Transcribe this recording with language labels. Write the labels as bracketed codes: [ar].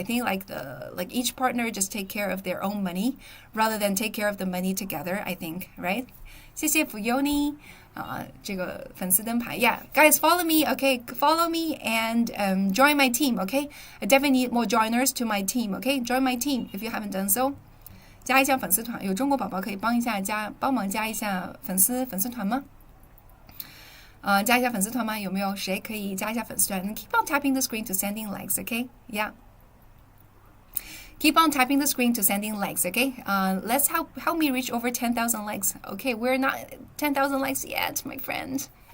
[en] I think like each partner just take care of their own money rather than take care of the money together, I think, right? [zh] 谢谢福佑你。这个粉丝灯牌 [en] Yeah, guys, follow me, okay? Follow me and join my team, okay? I definitely need more joiners to my team, okay? Join my team if you haven't done so. [zh] 加一下粉丝团，有中国宝宝可以帮忙加一下粉丝团吗？加一下粉丝团吗？有没有谁可以加一下粉丝团？ [en] Keep on tapping the screen to sending likes, okay? Yeah. Keep on tapping the screen to sending likes, okay? Let's help me reach over 10,000 likes. Okay, we're not 10,000 likes yet, my friend.